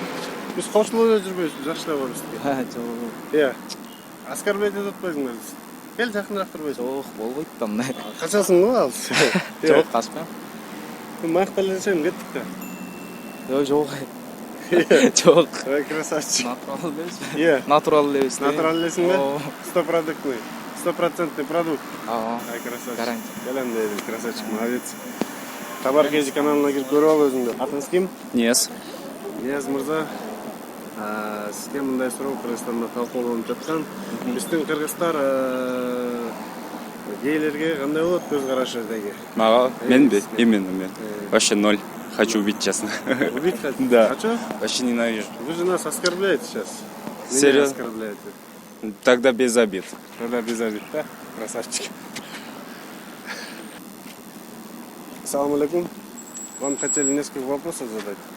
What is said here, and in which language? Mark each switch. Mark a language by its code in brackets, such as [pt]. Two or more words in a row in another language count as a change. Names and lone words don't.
[ky] Биз кошулуп эле жүрбөйбүз, жакшылап алабыз. Жок. Иә. Оскорблять этип атпайсыңдар биз. Кел жакыныраак турбайсың. Жок, болбойт да мындай. Качасың го ал. Жок, качпайм. Макталышайм кеттик да. Жок. Жок. Ой, красавчик. Натурал элебиз. Иә. Натурал элебиз. Натурал элесиң бе? Ооба. 100% продукт. Ооба. Ай, красавчик. Гарантия. Келем дейбиз, [ru] красавчик, молодец. [ky] Хабар KG каналына кирип көрүп ал өзүңдү. Атыңыз ким? Нияз. Нияз мырза. Сизге мындай суроо Кыргызстанда талкууланып жаткан. Биздин кыргыздар гейлерге кандай болот көз карашы деги? Мага менби? Именно мен. [ru] Вообще 0. Хочу убить, честно. Убить хотите? Да. А что? Вообще ненавижу. Вы же нас оскорбляете сейчас. Меня Серьезно? оскорбляете. Тогда без обид. Тогда без обид, да? Красавчик. [ar] السلام عليكم. [ru] Вам хотели несколько вопросов задать.